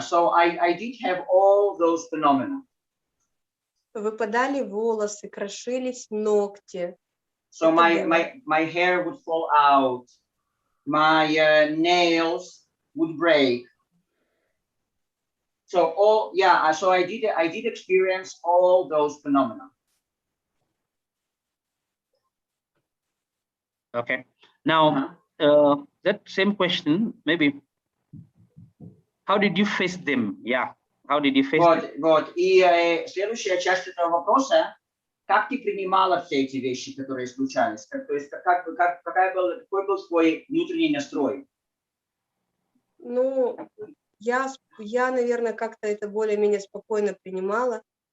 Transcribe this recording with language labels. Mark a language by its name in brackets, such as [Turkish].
[English] So I did have all those phenomena. [Russian] Выпадали волосы, крошились ногти. [English] So my hair would fall out, my nails would break. So so I did experience all those phenomena. Okay. Now, that same question, maybe, how did you face them? Yeah. How did you face them? [Russian] Вот. И следующая часть этого вопроса, как ты принимала все эти вещи, которые случались? То есть какой был твой внутренний настрой? Ну, я, наверное, как-то это более-менее спокойно принимала.